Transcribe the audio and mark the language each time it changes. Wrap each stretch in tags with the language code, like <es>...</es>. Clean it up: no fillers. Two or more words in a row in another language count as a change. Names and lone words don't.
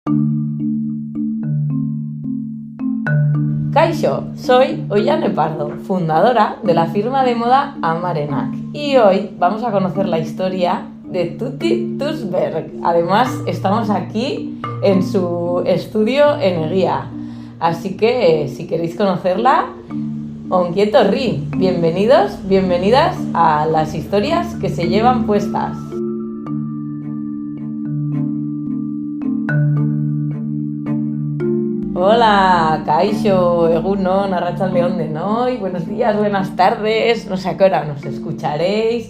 <eu>Kaixo,</eu> <es>soy Ollane Pardo, fundadora de la firma de moda Amarenak, y hoy vamos a conocer la historia de Tuti Tusberg. Además, estamos aquí en su estudio en Eguía, así que si queréis conocerla,</es> <eu>ongi etorri,</eu> <es>bienvenidos, bienvenidas a las historias que se llevan puestas.</es> <eu>Hola, Kaixo, Egunon, Arratsaldeon denoi,</eu> <es>buenos días, buenas tardes, no sé a qué hora nos escucharéis.</es>